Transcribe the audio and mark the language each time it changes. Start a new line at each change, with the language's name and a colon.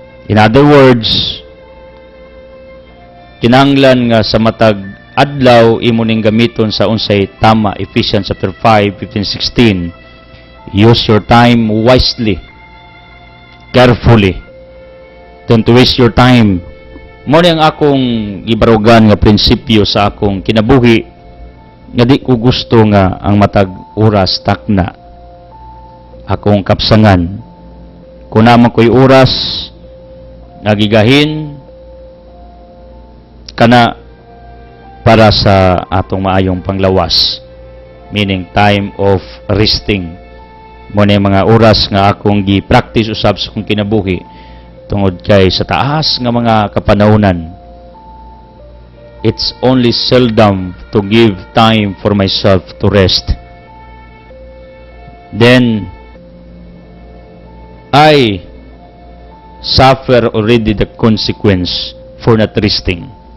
English: In other words,
Cebuano: kinanglan nga sa matag adlaw imo ning gamiton sa unsay tama.
English: Ephesians chapter 5, 15-16. Use your time wisely, carefully. Don't waste your time.
Cebuano: Mo ni ang akong gibarugan nga prinsipyo sa akong kinabuhi nga di ko gusto nga ang matag oras takna akong kapsangan. Kung naman ko'y oras nagigahin kana para sa atong maayong panglawas,
English: meaning time of resting.
Cebuano: Mo na mga oras nga akong gi-practice usab sa akong kinabuhi tungod kay sa taas nga mga kapanahunan.
English: It's only seldom to give time for myself to rest. Then I suffer already the consequence for not resting.